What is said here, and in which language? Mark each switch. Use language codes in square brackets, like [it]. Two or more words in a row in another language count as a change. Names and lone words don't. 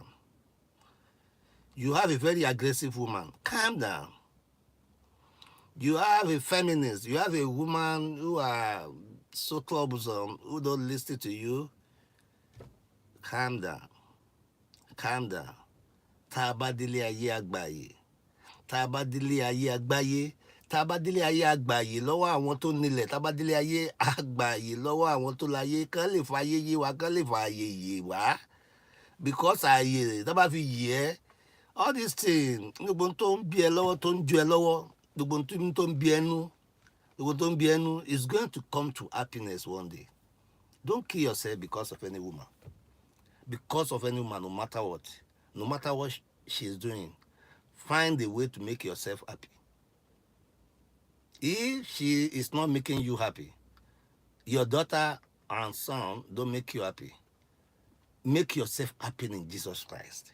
[en] You have a very aggressive woman, calm down. You have a feminist, you have a woman who are so troublesome, who don't listen to you, calm down. Calm down. [yo] Tabadili aye agbaye. Tabadili aye agbaye. Tabadili aye agbaye lọ́wọ́ àwọn tó nílẹ̀. Tabadili aye agbaye lọ́wọ́ àwọn tó láyé. Kán lè fàyè yé wa, kán lè fàyè yé wa. [en] Because [yo] ààyè tá bá fi yé [en] all these things, [yo] gbogbo tó ń bí ẹ lọ́wọ́, tó ń ju ẹ lọ́wọ́, gbogbo tó ń bí ẹnu, gbogbo tó ń bí ẹnu [en] is going to come to happiness one day. Don't kill yourself because of any woman. Because of any woman, no matter what she is doing, find a way to make yourself happy. If she is not making you happy, your daughter and son don't make you happy, make yourself happy in Jesus Christ.